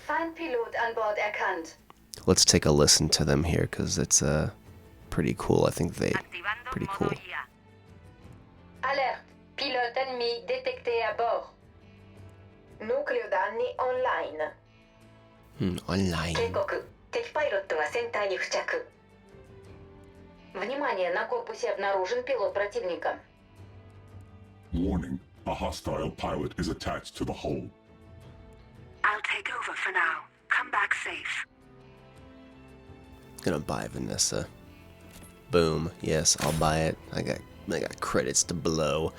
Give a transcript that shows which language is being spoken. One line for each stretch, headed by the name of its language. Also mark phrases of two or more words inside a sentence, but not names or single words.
English: Let's take a listen to them here because it's pretty cool. I think they pretty cool. Alert!
French: Pilote ennemi détecté à bord.
Italian: Nucleo danni online. Online.
Japanese: 警告。敵パイロットが船体に付着。
Russian: Внимание, на корпусе обнаружен пилот противника.
English: Warning, a hostile pilot is attached to the hull. I'll take over for now. Come back safe. Gonna buy Vanessa. Boom. Yes, I'll buy it. I got credits to blow.